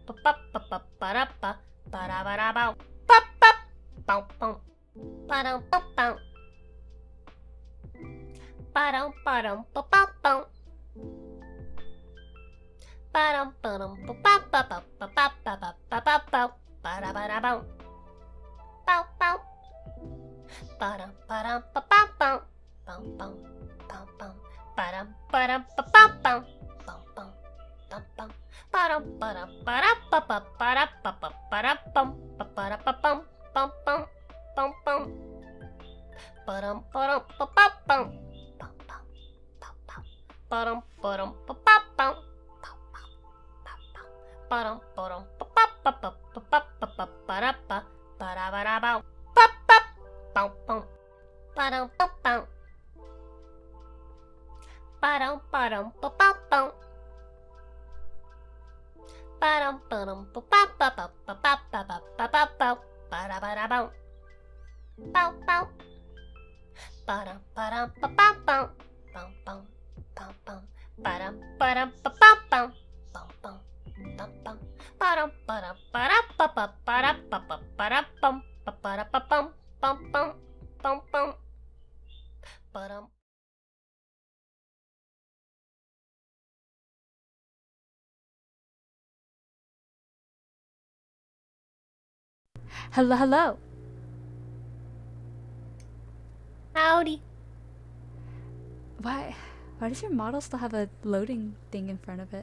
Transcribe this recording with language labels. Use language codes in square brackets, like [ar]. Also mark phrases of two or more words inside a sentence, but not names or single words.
[en] pa pa pa pa da pa ba da ba da bow pa pa bow bow ba dum bow bow ba dum pa bow bow ba dum pa pa pa pa pa pa pa pa pa pa bow ba da bow bow bow ba dum pa pa bow bow bow bow bow ba dum pa pa bow bow bow bow bow ba-dum ba-dum ba-da pa pa ba-da pa pa ba-da bum ba-da pa bum bum bum bum bum ba-dum ba-dum pa pa bum bum bum bum bum ba-dum ba-dum pa pa bum bum bum bum bum ba-dum ba-dum pa pa pa pa pa pa pa ba-da pa ba-da ba-da bow pa pa bum bum ba-dum bum bum ba-dum ba-dum pa pa bum ba-dum ba-dum pa pa pa pa pa pa pa pa pa pa bow ba-da ba-da bow bow bow ba-dum ba-dum pa pa bow bow bow bow bow ba-dum ba-dum pa pa bow bow bow bow bow ba-dum ba-dum ba-da pa pa ba-da pa pa ba-da bum ba-da pa bum bum bum bum bum ba-dum. Hello, hello. Howdy. Why does your model still have a loading thing in front of it?